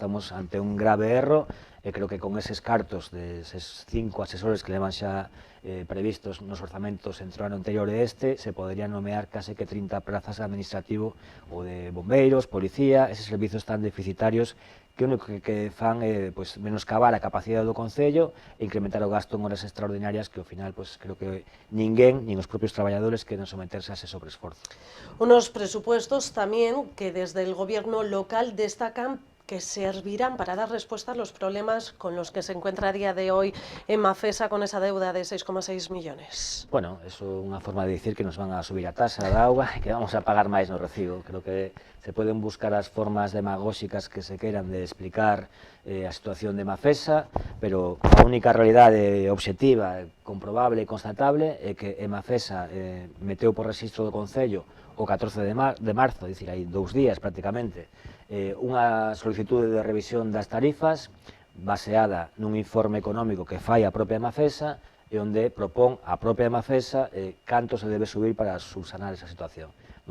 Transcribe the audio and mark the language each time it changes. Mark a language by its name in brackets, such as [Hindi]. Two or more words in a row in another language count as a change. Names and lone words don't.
[Galician] estamos ante un grave erro, e creo que con eses cartos de eses 5 asesores que levan xa previstos nos orzamentos entre o ano anterior e este, se poderían nomear case que 30 plazas de administrativo ou de bombeiros, policía, eses servizos tan deficitarios que o único que fan é menoscabar a capacidade do Concello e incrementar o gasto en horas extraordinarias, que ao final creo que ninguén, nin os propios traballadores, queren someterse a ese sobreesforzo. [Spanish] Unos presupuestos también que desde el gobierno local destacan que servirán para dar respuesta a los problemas con los que se encuentra a día de hoy Emafesa con esa deuda de 6,6 millones. [Galician] Bueno, eso é unha forma de dicir que nos van a subir a tasa da auga e que vamos a pagar máis no recibo. Creo que se poden buscar as formas demagóxicas que se queiran de explicar a situación de Emafesa, pero a única realidade obxectiva, comprobable e constatable é que Emafesa meteu por rexistro do Concello o 14 de marzo, dicir, hai 2 días prácticamente, unha solicitude de revisión das tarifas baseada nun informe económico que fai a propia Emafesa e onde propón a propia Emafesa canto se debe subir para subsanar esa situación.